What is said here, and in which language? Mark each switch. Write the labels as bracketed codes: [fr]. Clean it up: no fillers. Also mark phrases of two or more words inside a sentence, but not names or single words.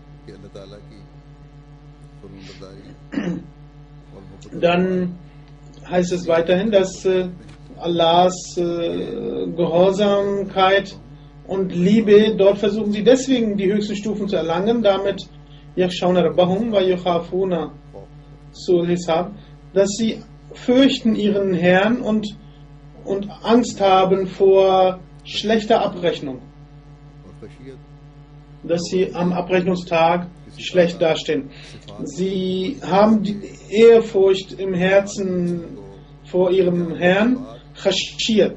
[de] Dann heißt es weiterhin, dass Allahs Gehorsamkeit und Liebe, dort versuchen sie deswegen die höchsten Stufen zu erlangen, damit [ar] يَخْشَوْنَ رَبَّهُمْ وَيُخَافُونَ سُوءَ الْحِسَابِ, [de] dass sie fürchten ihren Herrn und Angst haben vor schlechter Abrechnung, dass sie am Abrechnungstag schlecht dastehen. Sie haben die Ehrfurcht im Herzen vor ihrem Herrn, Khashiyat.